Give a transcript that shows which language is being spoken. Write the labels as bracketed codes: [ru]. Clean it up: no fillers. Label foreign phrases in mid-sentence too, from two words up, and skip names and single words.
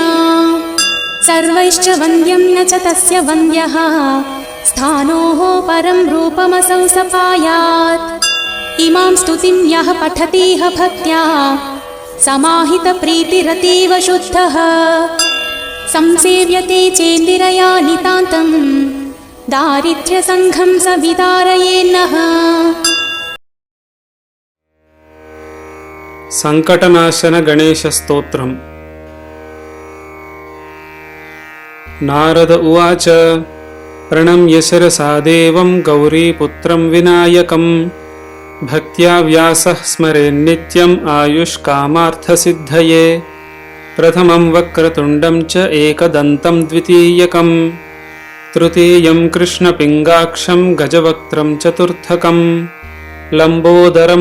[sa] सर्वैश्च वन्द्यं न च तस्य वन्द्यः स्थानोः परं रूपमसौ सपायात् इमां स्तुतिं यः पठतीह भक्त्या समाहितप्रीतिरतीव शुद्धः संसेव्यते चेन्दिरया नितान्तं दारिद्र्यसङ्घं स विदारयेन्नः। సంకటనాశన గణేశ స్తోత్రం. నారద ఉవాచ ప్రణమ్య శిరసా దేవం గౌరీపుత్రం వినాయకం భక్త్యా వ్యాసః స్మరేన్నిత్యం ఆయుష్కామార్థసిద్ధయే ప్రథమం వక్రతుండం చ ఏకదంతం ద్వితీయకం తృతీయం కృష్ణపింగాక్షం గజవక్త్రం చతుర్థకం లంబోదరం